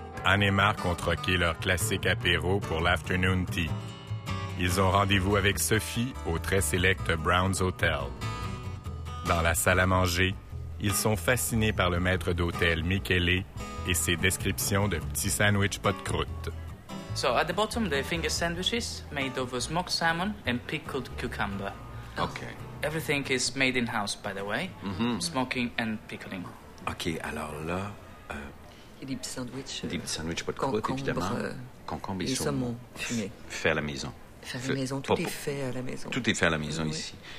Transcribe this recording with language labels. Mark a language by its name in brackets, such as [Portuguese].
[French] Anne et Marc ont troqué leur classique apéro pour l'afternoon tea. Ils ont rendez-vous avec Sophie au très select Brown's Hotel. Dans la salle à manger, ils sont fascinés par le maître d'hôtel Michele et ses descriptions de petits sandwichs pas de croûte. [English] So, at the bottom, the finger sandwiches made of smoked salmon and pickled cucumber. Okay. Everything is made in-house, by the way. Mm-hmm. Smoking and pickling. [French] Okay, alors là... Des petits sandwichs pas de croûte, évidemment. Concombre et saumon fumé. Fait à la maison. Tout est fait à la maison ici.